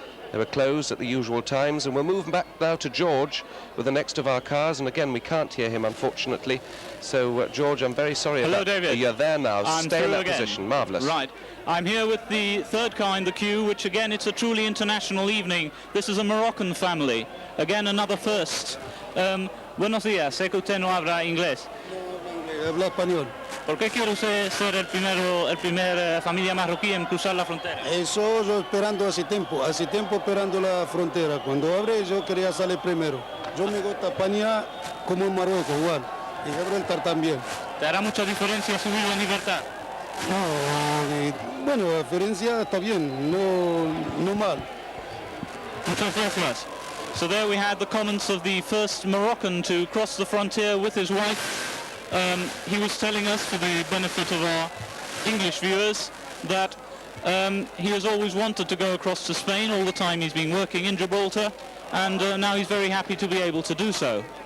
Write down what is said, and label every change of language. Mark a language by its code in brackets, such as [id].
[en] They were closed at the usual times, and we'll move back now to George with the next of our cars, and again we can't hear him, unfortunately. So George, I'm very sorry. Hello, about David. You're there now. I'm Stay in through that again. position. Marvellous. Right. I'm here with the third car in the queue, which again, it's a truly international evening. This is a Moroccan family. Again, another first. [es] Buenos días. Sé que usted no habla inglés. Habla español. ¿Por qué quiere usted ser el primer familia marroquí en cruzar la frontera? Eso yo esperando hace tiempo esperando la frontera. Cuando abre yo quería salir primero. Yo me gusta España como en Marruecos, igual. Y Gibraltar también. ¿Te hará mucha diferencia subir en libertad? No, bueno, la diferencia está bien, no mal. Muchas gracias. [en] So there we had the comments of the first Moroccan to cross the frontier with his wife. He was telling us, for the benefit of our English viewers, that he has always wanted to go across to Spain all the time he's been working in Gibraltar, and now he's very happy to be able to do so.